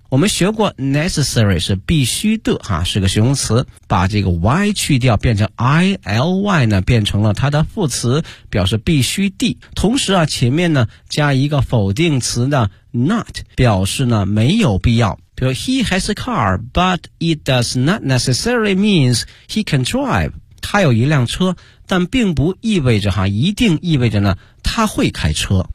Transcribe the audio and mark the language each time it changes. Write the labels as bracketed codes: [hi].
[zh] 我们学过 necessary 是必须的哈，是个形容词，把这个 y 去掉变成 ily 呢变成了它的副词，表示必须的。同时啊前面呢加一个否定词的 not， 表示呢没有必要。比如 [en] he has a car but it does not necessarily means he can drive， [zh] 他有一辆车，但并不意味着哈，一定意味着呢他会开车。